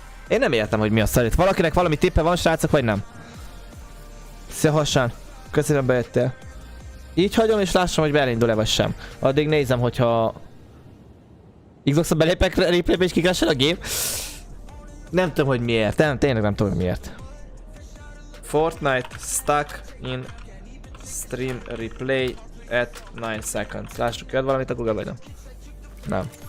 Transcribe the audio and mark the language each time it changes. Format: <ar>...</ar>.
<hu>Én nem értem, hogy mi a szarít. Valakinek valami tippe van, srácok, vagy nem? Szia Hassán, köszönöm bejöttél. Így hagyom és lássam, hogy beelindul-e vagy sem. Addig nézem, hogyha Xbox-on belépek replaybe és kikrasel a game. Nem tudom, hogy miért. Tényleg nem tudom, hogy miért.</hu> <en>Fortnite stuck in stream replay at 9 seconds.</en> <hu>Lássuk, jön valamit a Google, vagy nem? Nem.</hu>